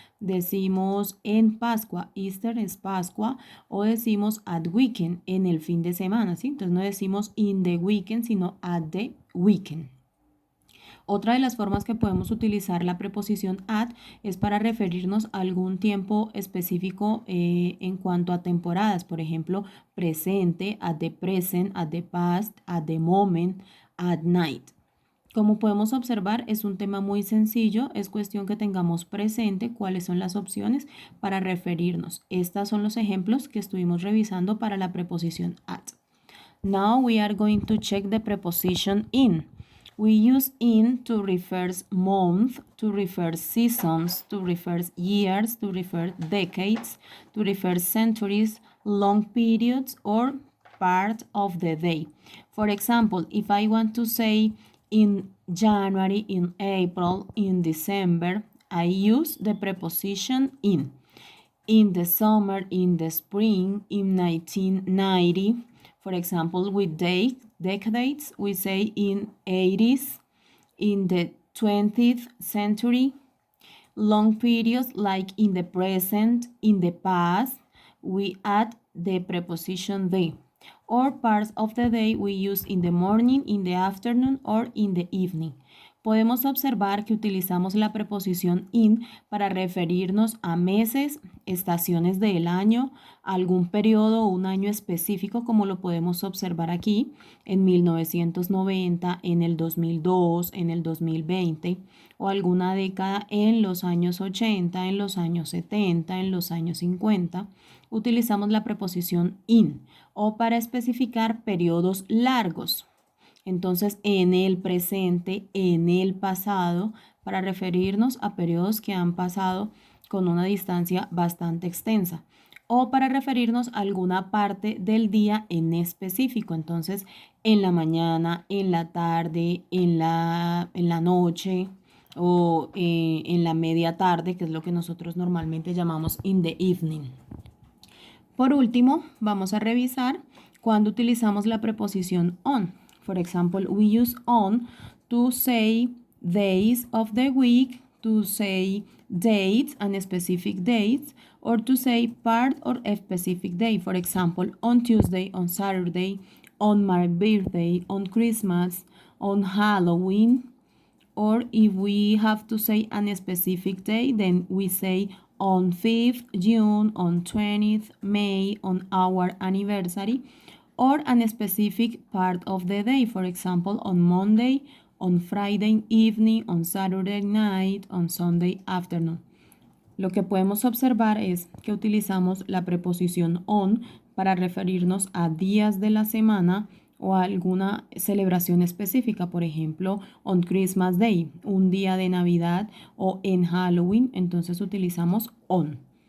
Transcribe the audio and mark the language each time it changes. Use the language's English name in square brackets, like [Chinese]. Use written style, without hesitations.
[Spanish] Decimos en Pascua, Easter es Pascua, o decimos [English] at weekend, [Spanish] en el fin de semana, ¿sí? Entonces no decimos [English] in the weekend, [Spanish] sino [English] at the weekend. [Spanish] Otra de las formas que podemos utilizar la preposición at es para referirnos a algún tiempo específico en cuanto a temporadas. Por ejemplo, presente, [English] at the present, at the past, at the moment, at night. [Spanish] Como podemos observar, es un tema muy sencillo, es cuestión que tengamos presente cuáles son las opciones para referirnos. Estos son los ejemplos que estuvimos revisando para la preposición at. [English] Now we are going to check the preposition in. We use in to refer month, to refer seasons, to refer years, to refer decades, to refer centuries, long periods, or part of the day. For example, if I want to say in January, in April, in December, I use the preposition in. In the summer, in the spring, in 1990. For example, with decades, we say in 80s, in the 20th century. Long periods like in the present, in the past, we add the preposition the. Or parts of the day we use in the morning, in the afternoon, or in the evening. [Spanish] Podemos observar que utilizamos la preposición in para referirnos a meses, estaciones del año, algún periodo o un año específico, como lo podemos observar aquí, en 1990, en el 2002, en el 2020, o alguna década en los años 80, en los años 70, en los años 50. Utilizamos la preposición in o para especificar periodos largos. Entonces, en el presente, en el pasado, para referirnos a periodos que han pasado con una distancia bastante extensa o para referirnos a alguna parte del día en específico. Entonces, en la mañana, en la tarde, en la noche o en la media tarde, que es lo que nosotros normalmente llamamos [English] in the evening. [Spanish] Por último, vamos a revisar cuando utilizamos la preposición on. [English] For example, we use on to say days of the week, to say dates and specific dates, or to say part or a specific day. For example, on Tuesday, on Saturday, on my birthday, on Christmas, on Halloween. Or if we have to say a specific day, then we say on 5th June, on 20th May, on our anniversary, or a specific part of the day, for example, on Monday, on Friday evening, on Saturday night, on Sunday afternoon. [Spanish] Lo que podemos observar es que utilizamos la preposición on para referirnos a días de la semana o a alguna celebración específica, por ejemplo, [English] on Christmas Day, [Spanish] un día de Navidad, o en Halloween, entonces utilizamos on.